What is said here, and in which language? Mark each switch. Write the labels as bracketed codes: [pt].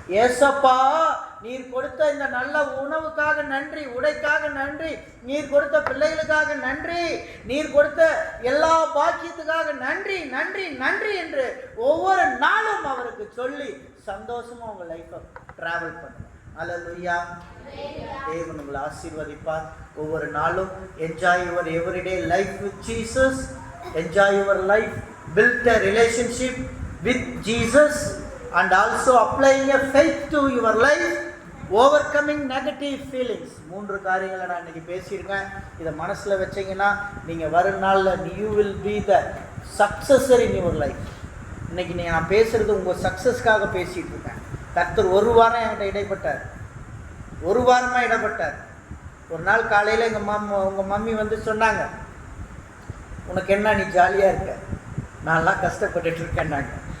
[ta] ஏசப்பா நீர் கொடுத்த இந்த நல்ல உணவுக்காக நன்றி, உடைக்காக நன்றி, நீர் கொடுத்த பிள்ளைகளுக்காக நன்றி, நீர் கொடுத்த எல்லா பாக்கியத்துக்காக நன்றி நன்றி நன்றி என்று ஒவ்வொரு நாளும் அவருக்கு சொல்லி சந்தோஷமா உங்க லைஃப்பை டிராவல் பண்ணுங்க. அல்லேலூயா. தேவன் உங்களை ஆசீர்வதிப்பார். ஒவ்வொரு நாளும் [en] Enjoy your everyday life with Jesus. Enjoy your life, build a relationship with Jesus and also applying a faith to your life, overcoming negative feelings. [ta] 3 காரியங்களை நான் இன்னைக்கு பேசியிருக்கேன். இதை மனசில் வச்சிங்கன்னா நீங்கள் வரும் நாளில் [en] you will be the successor in your life. [ta] இன்னைக்கு நான் பேசுறது உங்கள் சக்ஸஸ்க்காக பேசிகிட்டு இருக்கேன். கர்த்தர் ஒரு வாரம் என்கிட்ட இடைப்பட்டார், ஒரு வாரமாக இடைப்பட்டார். ஒரு நாள் காலையில் உங்கள் மம்மி வந்து சொன்னாங்க, உனக்கு என்ன நீ ஜாலியாக இருக்க, நான்லாம் கஷ்டப்பட்டுட்டு இருக்கேன்னாங்க.